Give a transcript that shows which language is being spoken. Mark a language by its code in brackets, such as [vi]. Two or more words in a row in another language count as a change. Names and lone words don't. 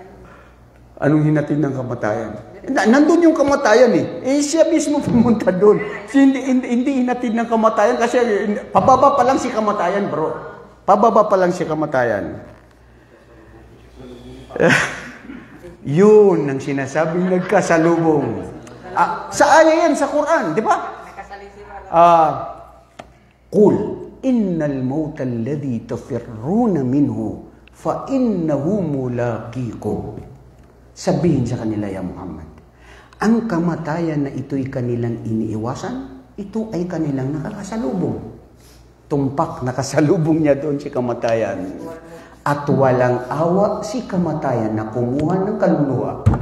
[tl] Anong hinatid ng kamatayan? Nandun yung kamatayan siya mismo pumunta doon. Hindi hinatid ng kamatayan kasi pababa pa lang si kamatayan, bro. Pababa pa lang si kamatayan. Yun ang sinasabing nagkasalubong. Sa aya yan, sa Quran, di ba? [ar] قل إن الموت الذي تفرون منه فإنه ملاقيكم. [tl] Sabihin sa kanila, ya Muhammad, ang kamatayan na ito'y kanilang iniiwasan, ito ay kanilang nakakasalubong. Tumpak, nakasalubong niya doon si kamatayan. At walang awa si kamatayan na kumuha ng kaluluwa.